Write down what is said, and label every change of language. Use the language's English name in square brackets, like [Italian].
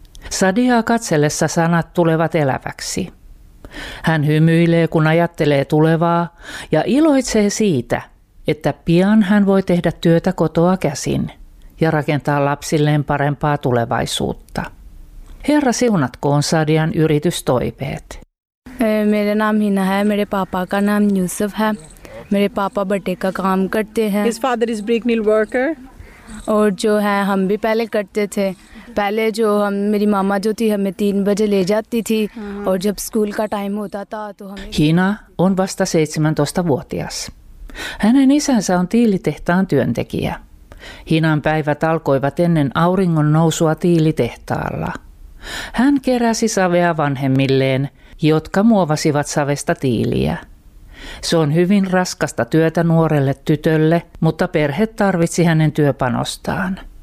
[Finnish] Sadiaa katsellessa sanat tulevat eläväksi. Hän hymyilee, kun ajattelee tulevaa, ja iloitsee siitä, että pian hän voi tehdä työtä kotoa käsin ja rakentaa lapsilleen parempaa tulevaisuutta. Herra siunatkoon Sadian yritystoiveet. [Hindi] मेरा नाम हिना है मेरे पापा का नाम यूसुफ है मेरे पापा बटे का काम करते हैं [English] His father is brick mill worker [Hindi] और जो है हम भी पहले करते थे, पहले जो हम मेरी मामा जो थी हमें 3 बजे ले जाती थी और जब स्कूल का टाइम होता था तो हमें। [Finnish] Hina on vasta 17-vuotias. Hänen isänsä on tiilitehtaan työntekijä. Hinan päivät alkoivat ennen auringon nousua tiilitehtaalla. Hän keräsi savea vanhemmilleen, jotka muovasivat savesta tiiliä. Se on hyvin raskasta työtä nuorelle tytölle, mutta perhe tarvitsi hänen työpanostaan.